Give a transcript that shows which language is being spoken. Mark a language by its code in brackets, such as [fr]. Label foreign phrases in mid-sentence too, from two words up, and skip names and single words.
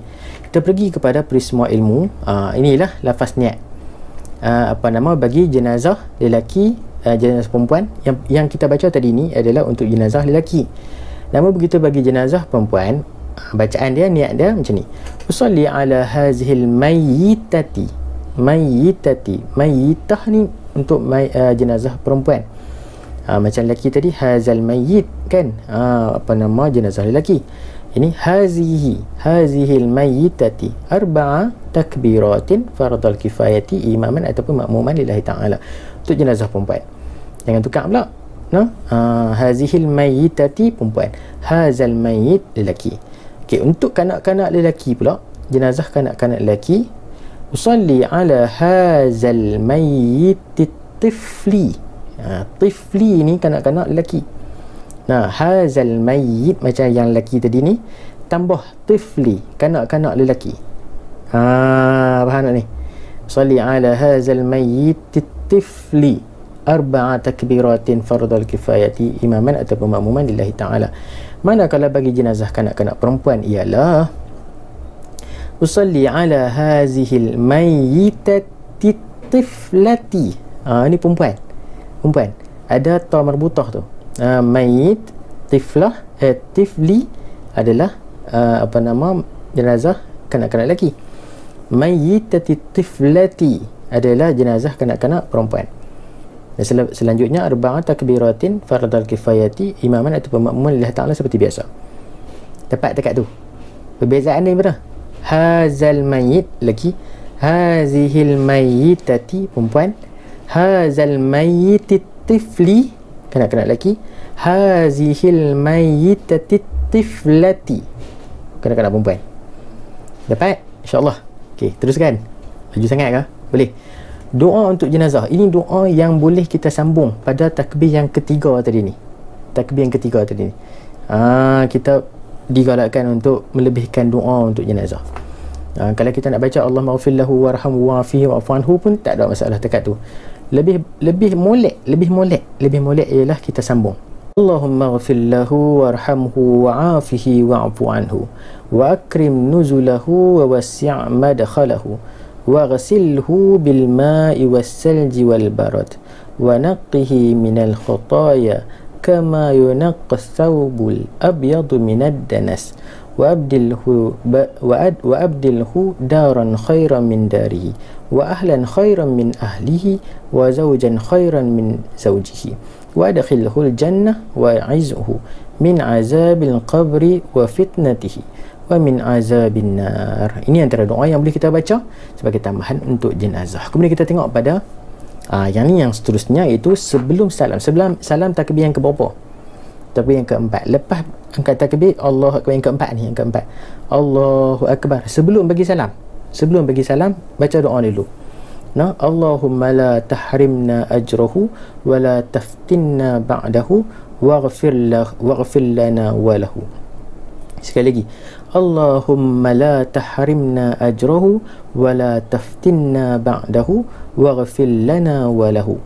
[ms] Kita pergi kepada prisma ilmu. Inilah lafaz niat. Bagi jenazah lelaki, jenazah perempuan. Yang kita baca tadi ni adalah untuk jenazah lelaki. Namun begitu bagi jenazah perempuan, bacaan dia, niat dia macam ni. [ar] أصلي على هذه الميتة. [ms] Mayyitah ni untuk jenazah perempuan. Macam lelaki tadi [ar] هذا الميت [ms] kan, jenazah lelaki. [ar] Ini هذه الميتة أربع تكبيرات فرض الكفاية إماما ataupun مأموما لله تعالى. [ms] Untuk jenazah perempuan, jangan tukar pula. [ar] هذه الميتة [ms] perempuan, [ar] هذا الميت [ms] lelaki. Okey, untuk kanak-kanak lelaki pula, jenazah kanak-kanak lelaki, [ar] أصلي على هذا الميت الطفل. [ms] Tifli ni kanak-kanak lelaki. [ar] هذا الميت [ms] macam yang lelaki tadi ni, tambah tifli, kanak-kanak lelaki. Faham tak ni? [ar] أصلي على هذا الميت الطفل أربع تكبيرات فرض الكفاية إماما ataupun مأموما لله تعالى. [ms] Manakala bagi jenazah kanak-kanak perempuan ialah [ar] أصلي على هذه الميتة الطفلة. [ms] Ini perempuan. Ada [ar] تاء مربوطة [ms] tu. [ar] ميت، طفلة، طفل [ms] adalah jenazah kanak-kanak lelaki. [ar] ميتة طفلة [ms] adalah jenazah kanak-kanak perempuan. Dan selanjutnya [ar] أربع تكبيرات فرض الكفاية إماما [ms] ataupun [ar] مأموما لله تعالى [ms] seperti biasa. Dapat dekat tu. Perbezaan ni berapa? [ar] هذا الميت [ms] lelaki, [ar] هذه الميتة [ms] perempuan, [ar] هذا الميت الطفل [ms] kanak-kanak lelaki, [ar] هذه الميتة الطفلة [ms] kanak-kanak perempuan. Dapat? InsyaAllah. Okey, teruskan. Laju sangat ke? Boleh. Doa untuk jenazah, ini doa yang boleh kita sambung pada takbir yang ketiga tadi ni. Kita digalakkan untuk melebihkan doa untuk jenazah. Kalau kita nak baca [ar] اللهم اغفر له وارحمه وعافه واعف عنه [ms] pun tak ada masalah dekat tu. Lebih molek ialah kita sambung. [ar] اللهم اغفر له وارحمه وعافه واعف عنه وأكرم نزله ووسع مدخله وَغَسِلْهُ بِالْمَاءِ وَالسَّلْجِ وَالْبَرَدِ وَنَقِّهِ مِنَ الْخَطَايَا كَمَا يُنَقَّ الثَّوْبُ الْأَبْيَضُ مِنَ الدَّنَسِ وَأَبْدِلْهُ دَارًا خَيْرًا مِنْ دَارِهِ وَأَهْلًا خَيْرًا مِنْ أَهْلِهِ وَزَوْجًا خَيْرًا مِنْ زَوْجِهِ وَأَدْخِلْهُ الْجَنَّةَ وَأَعِذْهُ مِنْ عَذَابِ الْقَبْرِ وَفِتْنَتِهِ ومن عذاب النار. [ms] Ini antara doa yang boleh kita baca sebagai tambahan untuk jenazah. Kemudian kita tengok pada yang ni, yang seterusnya, iaitu sebelum salam takbir yang keberapa? Takbir yang keempat. Lepas angkat takbir [ar] الله أكبر [ms] yang keempat ni, yang keempat, [ar] الله أكبر, [ms] sebelum bagi salam baca doa dulu. [ar] اللهم لا تحرمنا أجره ولا تفتنا بعده واغفر لنا وله. [ms] Sekali lagi, [ar] اللهم لا تحرمنا أجره ولا تفتنا بعده واغفر لنا وله.